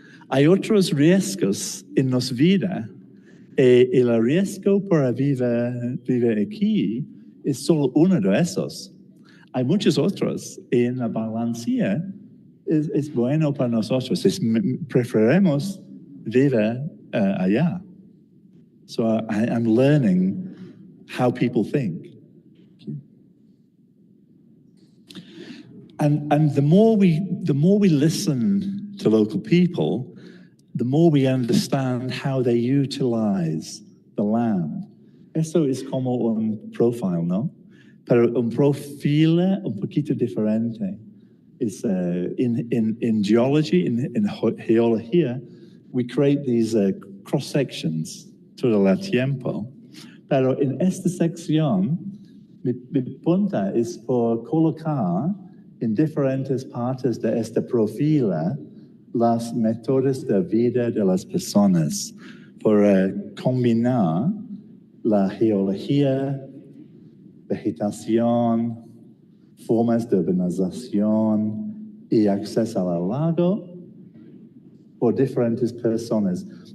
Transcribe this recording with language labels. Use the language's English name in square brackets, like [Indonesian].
[Spanish] Hay otros riesgos en nuestra vida. El riesgo para vivir aquí es solo uno de esos. Hay muchos otros. En la balancea es bueno para nosotros. Preferimos vivir allá. [English] So I'm learning how people think. And the more we listen to local people, the more we understand how they utilize the land. [Spanish] Eso es como un profile, ¿no? Pero un profile un poquito diferente. [English] Is in geology, [Spanish] in geología, [English] we create these cross sections [Spanish] todo el tiempo. Pero en esta sección, mi punta es por colocar en diferentes partes de esta profila las métodos de vida de las personas, por combinar la geología, vegetación, formas de urbanización y acceso al lago por diferentes personas.